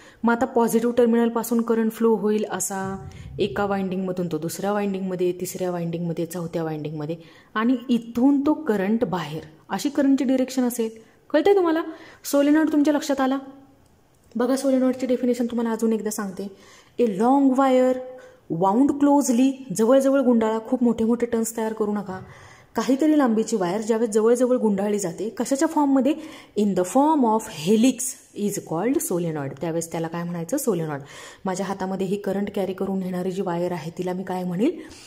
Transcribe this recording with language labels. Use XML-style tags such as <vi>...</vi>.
<mr>मग आता positive टर्मिनलपासून current flow होईल असा एका वाइंडिंगमधून तो दुसऱ्या वाइंडिंगमध्ये, तिसऱ्या वाइंडिंगमध्ये, चौथ्या वाइंडिंगमध्ये, आणि इथून तो करंट बाहेर, अशी करंटची डिरेक्शन असेल. कळतंय तुम्हाला? सोलेनॉइड तुमच्या लक्षात आला. बघा, सोलेनॉइडची डेफिनेशन तुम्हाला अजून एकदा सांगते.</mr> <en>a long wire wound closely,</en> <mr>जवळजवळ गुंडाळा, खूप मोठे मोठे टर्न्स तयार करू नका. काहीतरी लांबीची वायर ज्यावेळेस जवळजवळ गुंडाळली जाते, कशाच्या फॉर्ममध्ये?</mr> <en>In the form of helix is called solenoid.</en> <mr>त्यावेळेस त्याला काय म्हणायचं? सोलेनॉइड. माझ्या हातामध्ये ही करंट कॅरी करून नेणारी जी वायर आहे तिला मी काय म्हणेल?</mr>